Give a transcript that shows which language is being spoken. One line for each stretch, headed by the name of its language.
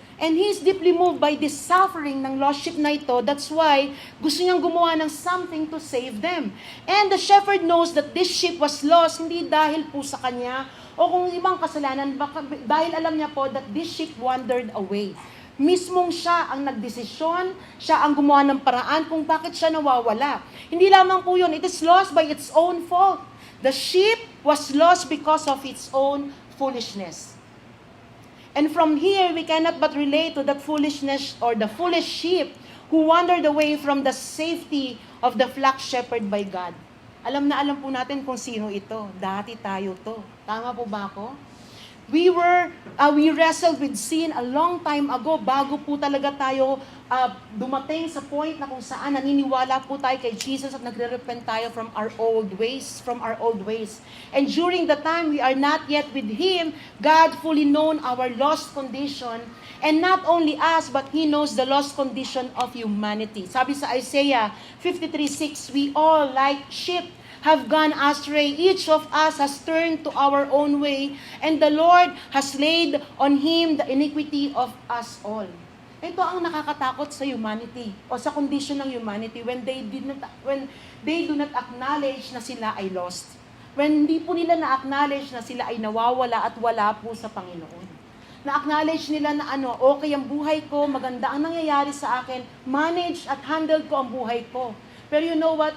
English: And he is deeply moved by this suffering
Filipino: ng lost sheep na ito.
English: That's why
Filipino: gusto niyang gumawa ng
English: something to save them. And the shepherd knows that this sheep was lost,
Filipino: hindi dahil po sa kanya, o kung ibang kasalanan, dahil alam niya po
English: that this sheep wandered away.
Filipino: Mismong siya ang nagdesisyon, siya ang gumawa ng paraan kung bakit siya nawawala. Hindi lamang po yun,
English: it is lost by its own fault. The sheep was lost because of its own foolishness. And from here, we cannot but relate to that foolishness or the foolish sheep who wandered away from the safety of the flock shepherd by God.
Filipino: Alam na alam po natin kung sino ito. Dati tayo to. Tama po ba ako?
English: We wrestled with sin a long time ago
Filipino: bago po talaga tayo dumating sa point na kung saan naniniwala po tayo kay Jesus at nagre-repent tayo
English: from our old ways. And during the time we are not yet with Him, God fully known our lost condition. And not only us, but He knows the lost condition of humanity.
Filipino: Sabi sa
English: Isaiah 53:6, we all like sheep have gone astray. Each of us has turned to our own way, and the Lord has laid on Him the iniquity of us all.
Filipino: Ito ang nakakatakot sa humanity, o sa condition ng humanity,
English: when they do not acknowledge
Filipino: na sila ay lost. When hindi po nila na-acknowledge na sila ay nawawala at wala po sa Panginoon. Na-acknowledge nila na okay ang buhay ko, maganda ang nangyayari sa akin, manage at handle ko ang buhay ko. Pero
English: you know what?